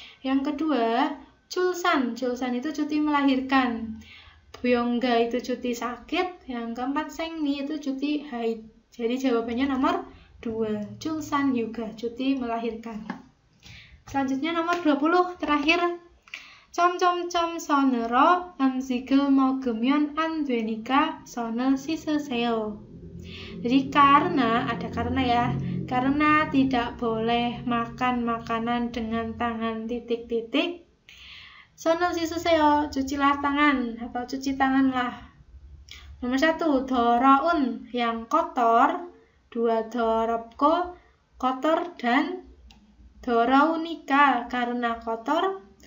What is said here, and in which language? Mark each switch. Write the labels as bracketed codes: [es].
[id] Yang kedua, culsan. Culsan itu cuti melahirkan. Byongga itu cuti sakit. Yang keempat, sengni itu cuti haid. Jadi jawabannya nomor 2. Culsan juga cuti melahirkan. Selanjutnya nomor 20, terakhir. [ko] 선으로 음식을 먹으면 안 되니까 손을 씻으세요. [id] Jadi karena, ada karena ya, karena tidak boleh makan makanan dengan tangan titik-titik, [ko] 손을 씻으세요, [id] cucilah tangan atau cuci tanganlah. Nomor 1, 더러운, yang kotor. 2, 더럽고, kotor dan 더러우니까, karena kotor.